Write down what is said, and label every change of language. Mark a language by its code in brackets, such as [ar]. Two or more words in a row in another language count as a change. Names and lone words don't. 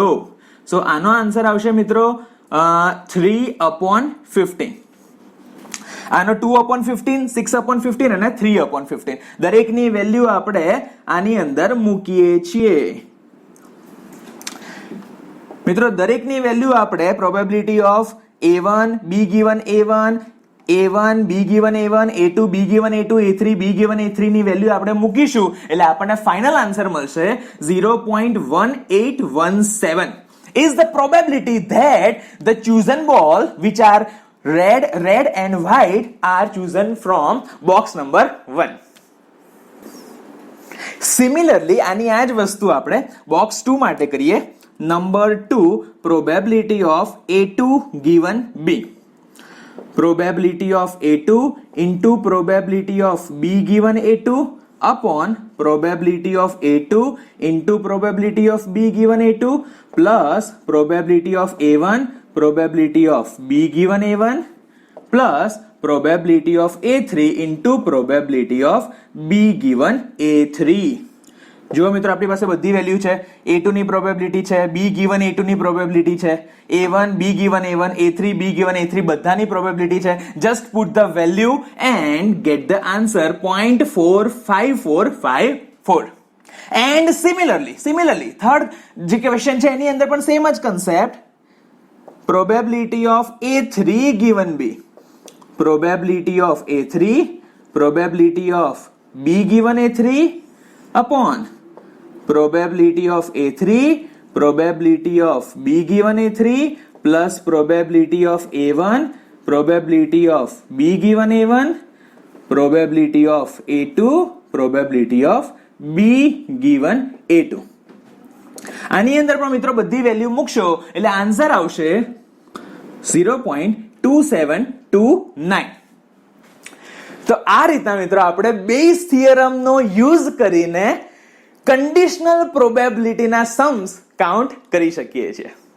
[gu] સો આનો આન્સર આવશે મિત્રો 3/15. આનો 2/15, 6/15 અને 3/15. દરેકની વેલ્યુ આપણે આની અંદર મૂકીએ છીએ. મિત્રો દરેકની વેલ્યુ આપણે [en] probability of A1, B given A1, a1 b given a1 a2 b given a2 a3 b given a3 [gu] ની વેલ્યુ આપણે મૂકીશું એટલે આપણને ફાઇનલ આન્સર મળશે [en] 0.1817 is the probability that the chosen ball which are red and white are chosen from box number 1. [gu] Similarly આની આ જ વસ્તુ આપણે box 2 માટે કરીએ. [en] Number 2, probability of a2 given b. Probability of a2 into probability of b given a2 upon probability of a2 into probability of b given a2 plus probability of a1 probability of b given a1 plus probability of a3 into probability of b given a3. [gu] જો મિત્રો આપણી પાસે બધી વેલ્યુ છે, a2 ની પ્રોબેબિલિટી છે, [en] b given a2 [gu] ની પ્રોબેબિલિટી છે, [en] a1 b given a1 a3 b given a3 [gu] બધાની પ્રોબેબિલિટી છે. [en] just put the value and get the answer 0.5454. and similarly third [gu] જે ક્વેશ્ચન છે એની અંદર પણ સેમ જ કન્સેપ્ટ. [en] probability of a3 given b, probability of a3, probability of b given a3 upon probability of a3, probability of b given a3 plus probability of a1, probability of b given a1, probability of a2, probability of b given a2. [gu] આની અંદર પણ મિત્રો બધી વેલ્યુ મૂકશો એટલે આન્સર આવશે 0.2729. તો આ રીતના મિત્રો આપણે [en] Bayes theorem [gu] યુઝ કરીને [en] conditional probability [gu] सम्स કાઉન્ટ કરી શકીએ છીએ.